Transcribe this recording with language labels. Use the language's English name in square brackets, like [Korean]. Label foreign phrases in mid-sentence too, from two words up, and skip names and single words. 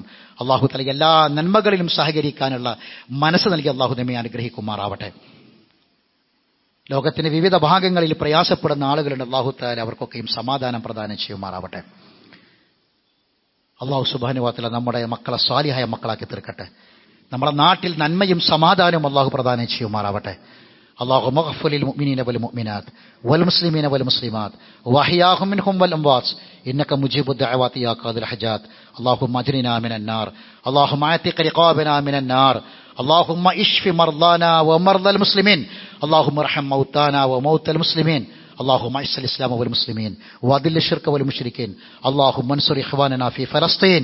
[Malayalam] അല്ലാഹു തആല എല്ലാ നന്മകളിലും സഹകരിക്കാനുള്ള മനസ്സ് നൽകി അല്ലാഹു നമ്മെ അനുഗ്രഹിക്കുമാറാവട്ടെ. ലോകത്തിന്റെ വിവിധ ഭാഗങ്ങളിൽ പ്രയാസപ്പെടുന്ന ആളുകളുണ്ട്. അല്ലാഹു തആല അവർക്കൊക്കെയും സമാധാനം പ്രദാനം ചെയ്യുമാറാവട്ടെ. അല്ലാഹു [Arabic] سبحانه وتعالى [Malayalam] നമ്മുടെ മക്കളെ സ്വാലിഹായ മക്കളാക്കി തീർക്കട്ടെ. നമ്മുടെ നാട്ടിൽ നന്മയും സമാധാനവും അല്ലാഹു പ്രദാനം ചെയ്യുമാറാവട്ടെ. [Arabic] اللهم اغفر للمؤمنين والمؤمنات والمسلمين والمسلمات واحياهم منهم والاموات انك مجيب الدعوات يا قاضي الحاجات. اللهم اجرنا من النار، اللهم اعتق رقابنا من النار، اللهم اشف مرضانا ومرضى المسلمين، اللهم ارحم موتانا وموتى المسلمين، اللهم اعز الاسلام والمسلمين واذل الشرك والمشركين، اللهم انصر اخواننا في فلسطين.